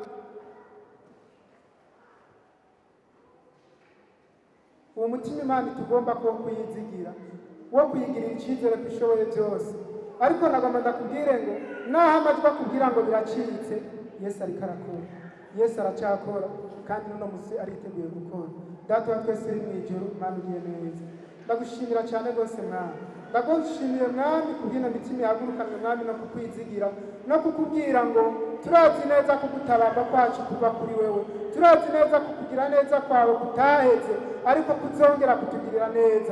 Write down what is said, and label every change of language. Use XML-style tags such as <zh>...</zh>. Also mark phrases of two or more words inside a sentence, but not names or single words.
<rn>Uwo mutima Imana tugomba kuba kuyizigira, wo kuyigirira icyizere ko ishoboye byose. Ariko nagomba ndakubwire ngo naho amajwi akubwira ngo biracitse, Yesu ariko arakora, Yesu aracyakora, kandi n'uno musi ariteguye gukora. Data wa twese uri mu ijuru, Mana ugiye neza, ndagushimira cyane rwose Mwana. ndagushimiye mwami kubw'ino mitima ihagurukanye mwami no kukwizigira no kukubwira ngo turazi neza ko gutabamba kwacu kuva kuri wewe, turazi neza ko kugira neza kwawe kutaheze ariko kuzongera kutugirira neza.</rn>